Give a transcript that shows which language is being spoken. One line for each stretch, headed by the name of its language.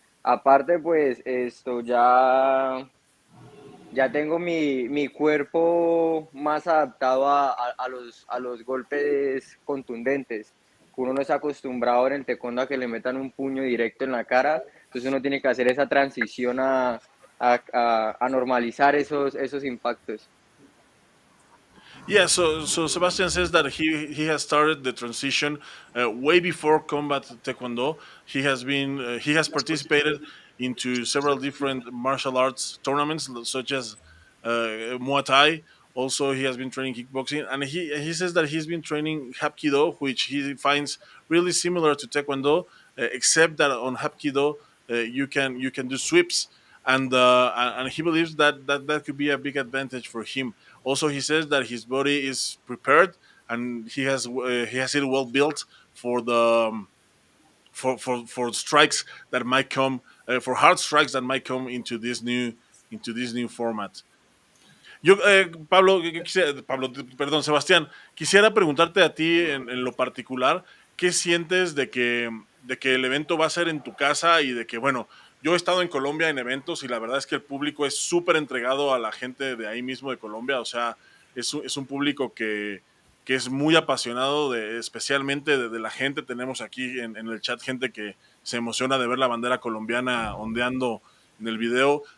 Spanish: Aparte, pues ya tengo mi cuerpo más adaptado a los golpes contundentes. Uno no está acostumbrado en el taekwondo a que le metan un puño directo en la cara, entonces uno tiene que hacer esa transición a normalizar esos impactos.
English: Yeah, so Sebastian says that he has started the transition way before combat taekwondo. He has participated into several different martial arts tournaments such as Muay Thai. Also, he has been training kickboxing, and he says that he's been training Hapkido, which he finds really similar to taekwondo, except that on Hapkido you can do sweeps, and he believes that could be a big advantage for him. Also, he says that his body is prepared and he has it well built for the for strikes that might come for hard strikes that might come into this new format.
Spanish: Yo, Pablo, Pablo, perdón, Sebastián, quisiera preguntarte a ti en lo particular, ¿qué sientes de que el evento va a ser en tu casa y de que, bueno, yo he estado en Colombia en eventos y la verdad es que el público es súper entregado a la gente de ahí mismo de Colombia, o sea, es un público que es muy apasionado, especialmente de la gente, tenemos aquí en el chat gente que se emociona de ver la bandera colombiana ondeando en el video.